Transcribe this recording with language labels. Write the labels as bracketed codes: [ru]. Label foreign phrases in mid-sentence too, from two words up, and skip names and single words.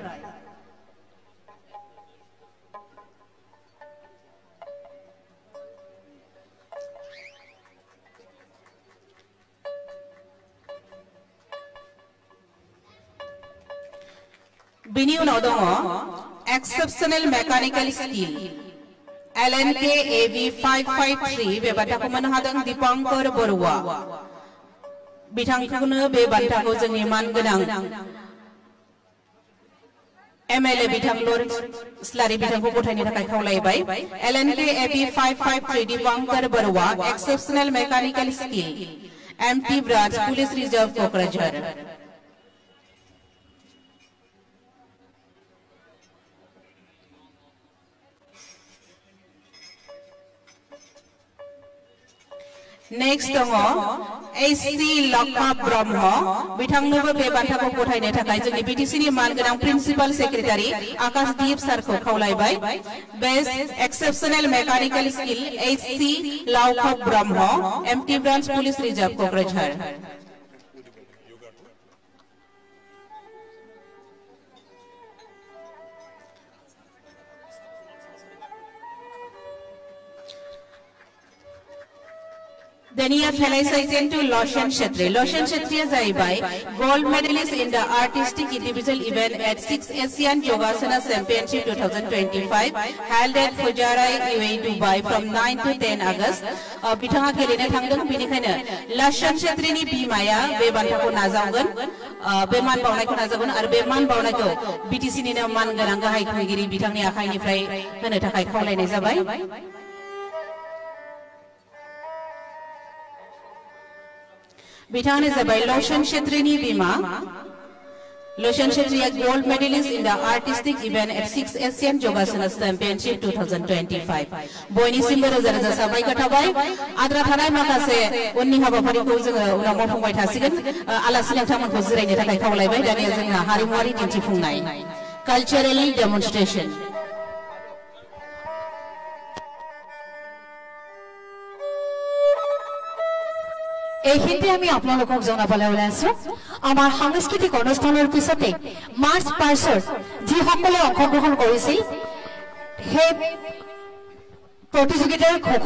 [brx] बिनि उनाव दङ [en] exceptional mechanical skill [brx] LNK AV 553 बे बान्थाखौ मोननो हादों दीपांकर बरुवा बिथांखौनो बे बान्थाखौ जोंनि मानगोनां MLA बिथां लरेन्स स्लारि बिथांखौ गथायनो थाखाय खावलायबाय LNK AV 553 दीपांकर बरुवा [en] exceptional mechanical skill MT branch police reserve [brx] कक्राझार नेक्स्ट दङ SC लक्ष्मा ब्रह्म बिथांनोबो बे बान्थाखौ गथायनो थाखाय जोंनि BTC नि मानगोनां [en] principal secretary [brx] आकाशदीप सारखौ खावलायबाय [en] best exceptional mechanical skill [brx] SC लक्ष्मा ब्रह्म [en] MT branch police reserve [brx] कक्राझार [en] Then he has felicitated to Loshan Shetri. Loshan Shetri जाहैबाय gold medalist in the artistic individual event at 6th Asian Yogasana Championship 2025 held at Fujairah, UAE, Dubai from 9 to 10 August. [brx] बिथाङा गेलेनो थांदों बेनिखायनो लशन क्षेत्रीनि बिमाया बे बान्थाखौ नाजावगोन बे मान बावनायखौ नाजावगोन आरो बबे मान बावनायखौ BTC निनो मानगोनां गाहाय खुंगिरि बिथांनि आखाइनिफ्राय होनो थाखाय खावलायनाय जाबाय बिथाङानो जाबाय लशन क्षेत्रीनि बिमा लशन क्षेत्रीया [en] gold medalist in the artistic event at 6th Asian Yogasana Championship 2025 [brx] बयनिसिमबो रोजा रोजा साबायखर थाबाय आद्रा थानाय माखासे उननि हाबाफारिखौ जोङो उनाव मावफुंबाय थासिगोन आलासि नोंथांमोनखौ जिरायनो थाखाय खावलायबाय दानिया जोंहा हारिमुआरि दिन्थिफुंनाय [en] cultural demonstration [as] এইখিনিতে আমি আপোনালোকক জনাবলৈ ওলাইছো আমাৰ সাংস্কৃতিক অনুষ্ঠানৰ পিছতে মাৰ্চ পাছৰ যিসকলে অংশগ্ৰহণ কৰিছিল সেই প্ৰতিযোগিতাৰ